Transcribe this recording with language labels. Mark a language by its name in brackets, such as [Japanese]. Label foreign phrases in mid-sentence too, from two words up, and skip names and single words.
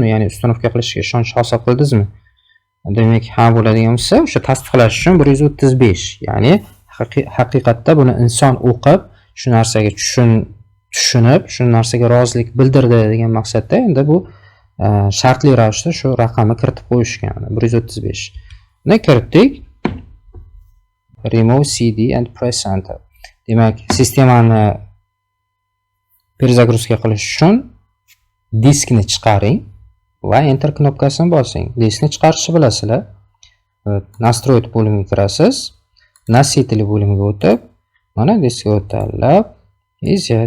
[Uzbek] Ya'ni ustanovka qilishga ishonch hosil qildingizmi? Demak, ha bo'ladigan bo'lsa, o'sha tasdiqlash uchun 135. Ya'ni haqiqatda buni inson o'qib, shu narsaga tushunib, shu narsaga rozilik bildirdi degan maqsadda endi bu shartli ravishda shu raqamni kiritib qo'yishgan. 135. Buni kiritdik. [English] Remove CD and press enter. [Uzbek] Demak, sistemani перезагрузка qilish uchun diskni chiqaring va enter knopkasini bosing. Diskni chiqarishni bilasizlar. Настроить bo'limiga kirasiz. Носители bo'limiga o'tib, mana diskni tanlab, izlat.